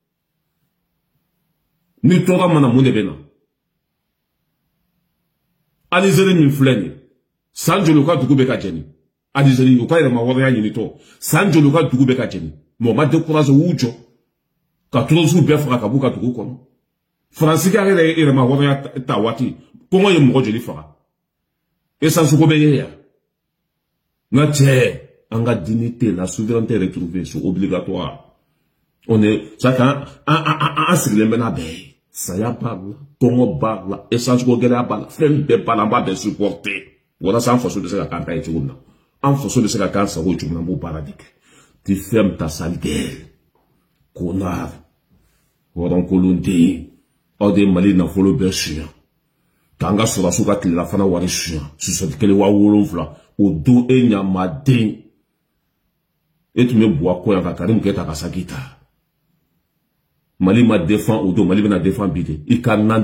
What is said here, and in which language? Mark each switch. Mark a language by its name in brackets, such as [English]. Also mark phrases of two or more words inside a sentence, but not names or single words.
[Bambara] ni tɔɔrɔ mana mun de bɛ na Alizeri min filɛ nin san joli u ka dugu bɛ ka jɛni Alizeri u ka yɛrɛma hɔrɔnya ɲinitɔ san joli u ka dugu bɛ ka jɛni mɔgɔ ma découragé u y'u jɔ ka tɔɔrɔsiw bɛɛ faga ka b'u ka dugu kɔnɔ Faransi ka yɛrɛma hɔrɔnya ta waati kɔngɔ ye mɔgɔ joli faga essence ko bɛ ye yan nka cɛ an ka [French] dignité la souveraineté retrouvée c'est obligatoire on est chacun [Bambara] an sigilen bɛ n'a bɛɛ ye saya b'a la kɔngɔ b'a la essence ko gɛlɛya b'a la fɛn bɛɛ b'a la an b'a bɛɛ supporter walasa an faso bɛ se ka k'an ta ye cogo min na an faso bɛ se ka k'an sago cogo min na an b'o baara de kɛ [French] tu fermes ta sale gueule connard [Bambara] hɔrɔnkolon den aw de Mali nafolo bɛɛ suɲɛ k'an ka sɔrɔsiw ka tilelafana wari suɲɛ susɔti kelen 7000 o don e ɲamaden e tun bɛ bɔ a kɔ yan ka Karim Keita ka saki ta Mali ma défend o don Mali bɛna défend bi de i ka nan